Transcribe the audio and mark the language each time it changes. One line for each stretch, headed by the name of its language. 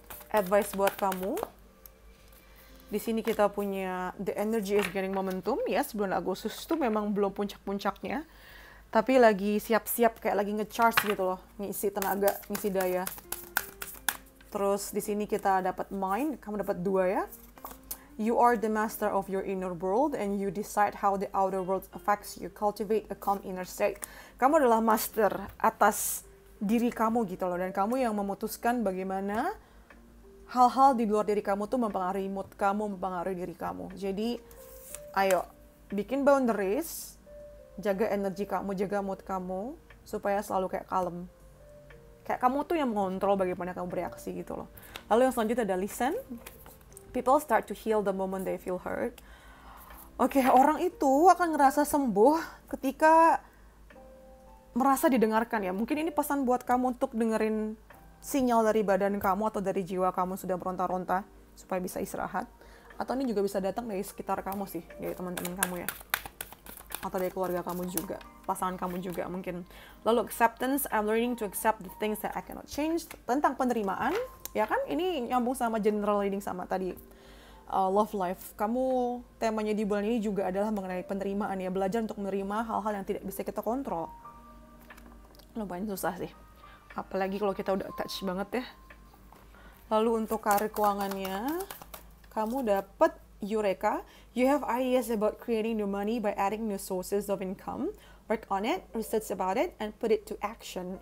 Indonesian: Advice buat kamu. Di sini kita punya
English: the energy is gaining momentum.
Indonesian: Yes, bulan Agustus itu memang belum puncak-puncaknya. Tapi lagi siap-siap, kayak lagi nge-charge gitu loh. Ngisi tenaga, ngisi daya. Terus di sini kita dapat mind, kamu dapat 2 ya.
English: You are the master of your inner world and you decide how the outer world affects you. Cultivate a calm inner state.
Indonesian: Kamu adalah master atas diri kamu gitu loh. Dan kamu yang memutuskan bagaimana hal-hal di luar diri kamu tuh mempengaruhi mood kamu, mempengaruhi diri kamu. Jadi, ayo, bikin boundaries, jaga energi kamu, jaga mood kamu, supaya selalu kayak kalem. Kayak kamu tuh yang mengontrol bagaimana kamu bereaksi gitu loh. Lalu yang selanjutnya ada listen.
English: People start to heal the moment they feel hurt.
Indonesian: Oke, orang itu akan ngerasa sembuh ketika merasa didengarkan ya. Mungkin ini pesan buat kamu untuk dengerin sinyal dari badan kamu atau dari jiwa kamu sudah meronta-ronta supaya bisa istirahat. Atau ini juga bisa datang dari sekitar kamu sih, dari teman-teman kamu ya. atau dari keluarga kamu juga, pasangan kamu juga mungkin. Lalu
English: acceptance, I'm learning to accept the things that I cannot change.
Indonesian: Tentang penerimaan, ya kan? Ini nyambung sama general reading sama tadi. Love life. Kamu temanya di bulan ini juga adalah mengenai penerimaan ya, belajar untuk menerima hal-hal yang tidak bisa kita kontrol. Lumayan susah sih, apalagi kalau kita udah attach banget ya. Lalu untuk karir keuangannya, kamu dapat Eureka.
English: You have ideas about creating new money by adding new sources of income. Work on it, research about it, and put it to action.